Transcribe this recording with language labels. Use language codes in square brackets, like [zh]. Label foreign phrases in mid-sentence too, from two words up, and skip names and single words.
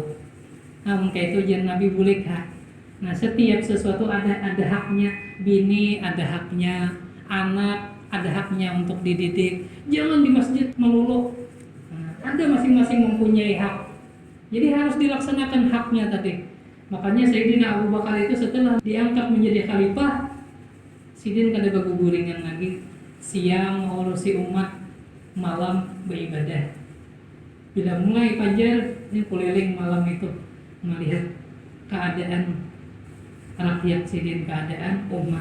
[id] Nah, maka itu ajar Nabi boleh kah? Nah, setiap sesuatu ada haknya, bini ada haknya, anak ada haknya untuk dididik. Jangan di masjid melulu. Nah, ada masing-masing mempunyai hak. Jadi harus dilaksanakan haknya tadi. Makanya Sayyidina Abu Bakar itu setelah diangkat menjadi khalifah, sidin kada berguguringan lagi, siang mengurusi umat, malam beribadah. Bila mulai fajar, ini keliling malam itu melihat keadaan rakyat sidin, keadaan umat.